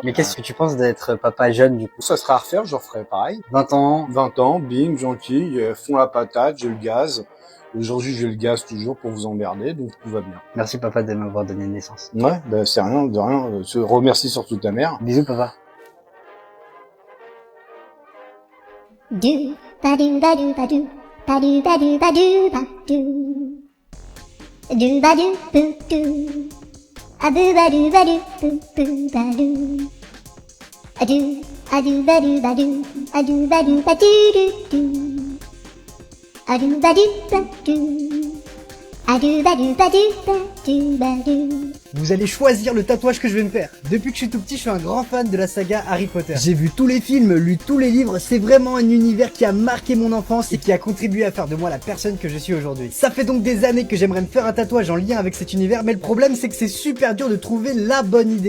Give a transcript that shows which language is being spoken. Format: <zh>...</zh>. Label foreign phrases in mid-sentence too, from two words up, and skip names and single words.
<fr>Mais qu'est-ce que tu penses d'être papa jeune, du coup? Ça sera à refaire, j'en ferai pareil. 20 ans. 20 ans, bing, gentil, fond la patate, j'ai le gaz. Aujourd'hui, j'ai le gaz toujours pour vous emmerder, donc tout va bien. Merci papa de m'avoir donné naissance. Ouais, bah c'est rien, de rien. Je remercie surtout ta mère. Bisous papa. Do ba do ba do ba do ba do ba do ba do ba do ba do boo do a boo ba do ba do boo boo ba do a do ba do ba do a do ba do ba do do a do ba do ba do a do ba do ba do ba do ba do. Vous allez choisir le tatouage que je vais me faire. Depuis que je suis tout petit, je suis un grand fan de la saga Harry Potter. J'ai vu tous les films, lu tous les livres, c'est vraiment un univers qui a marqué mon enfance et qui a contribué à faire de moi la personne que je suis aujourd'hui. Ça fait donc des années que j'aimerais me faire un tatouage en lien avec cet univers, mais le problème c'est que c'est super dur de trouver la bonne idée.</fr>